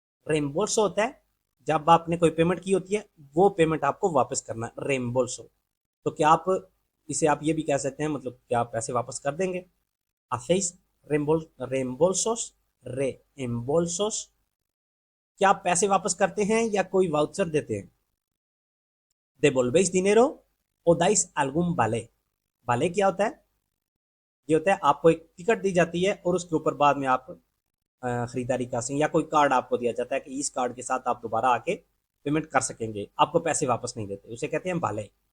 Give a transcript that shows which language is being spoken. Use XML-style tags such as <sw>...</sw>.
<hi>reembolso होता है जब आपने कोई पेमेंट की होती है वो पेमेंट आपको वापस करना, reembolso। तो क्या आप इसे आप ये भी कह सकते हैं, मतलब क्या आप पैसे वापस कर देंगे?</hi> <es>¿Hacéis reembolsos? reembolsos।</es> <hi>क्या आप पैसे वापस करते हैं या कोई वाउचर देते हैं?</hi> <es>¿Devolvéis dinero o dais algún vale?</es> <hi>vale क्या होता है? ये होता है आपको एक टिकट दी जाती है और उसके ऊपर बाद में आप खरीदारी कर सकें, या कोई कार्ड आपको दिया जाता है कि इस कार्ड के साथ आप दोबारा आके पेमेंट कर सकेंगे, आपको पैसे वापस नहीं देते, उसे कहते हैं भाले।</hi>